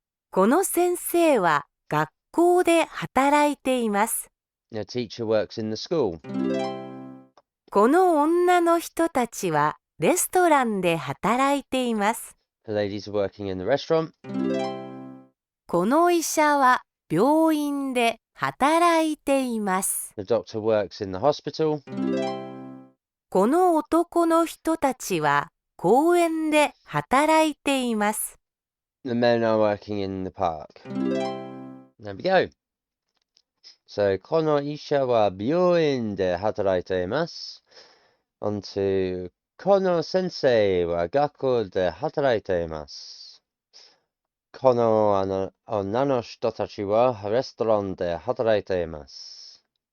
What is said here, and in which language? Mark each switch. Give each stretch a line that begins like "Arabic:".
Japanese: この先生は学校で働いています。
English: The teacher works in the school.
Japanese: この女の人たちはレストランで働いています。
English: The ladies are working in the restaurant.
Japanese: この医者は病院で働いています。
English: The doctor works in the hospital.
Japanese: この男の人たちは公園で働いています。
English: The men are working in the park. There we go.
Japanese: So, この医者は病院で働いています。
English: On to
Japanese: この先生は学校で働いています。この女の人たちはレストランで働いています。